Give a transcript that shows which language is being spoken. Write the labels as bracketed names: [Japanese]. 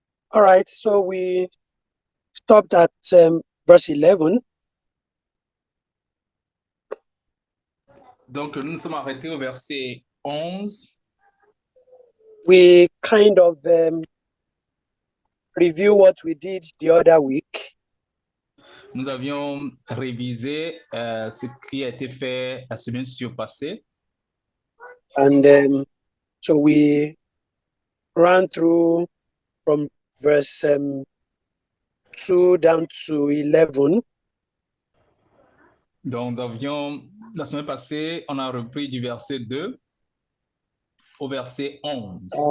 [English] All right, so we stopped at verse 11. [French] Donc, nous nous sommes arrêtés au verset 11. [English] We kind of review what we did the other week. [French] Nous avions révisé ce qui a été fait la semaine surpassée. [English] And so we ran through from verse 2 down to 11. [French] Donc, la semaine passée, on a repris du verset 2 au verset 11.